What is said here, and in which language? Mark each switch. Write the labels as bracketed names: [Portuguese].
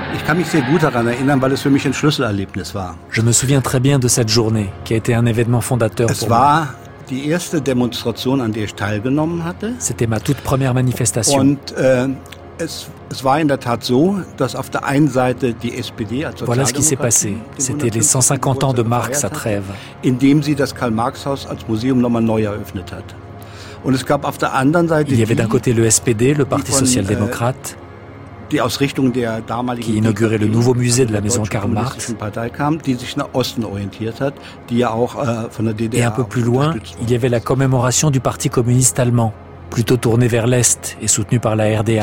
[French] Je me souviens très bien de cette journée, qui a été un événement fondateur pour moi. [German] Die erste Demonstration, an der ich teilgenommen hatte. [French] C'était ma toute première manifestation. [German] Und es war in der Tat so, dass auf der einen Seite die SPD, also [French] voilà ce qui s'est passé. C'était les 150 ans de Marx à Trèves. [German] Indem sie das Karl-Marx-Haus als Museum nochmal neu eröffnet hat. Und es gab auf der anderen Seite. [French] Il y avait d'un côté le SPD, le Parti social-démocrate. [German] Die Ausrichtung der damaligen [French] qui inaugurait le nouveau musée de la maison Karl Marx, et un peu plus loin, il y avait la commémoration du Parti communiste allemand, plutôt tourné vers l'Est et soutenu par la RDA.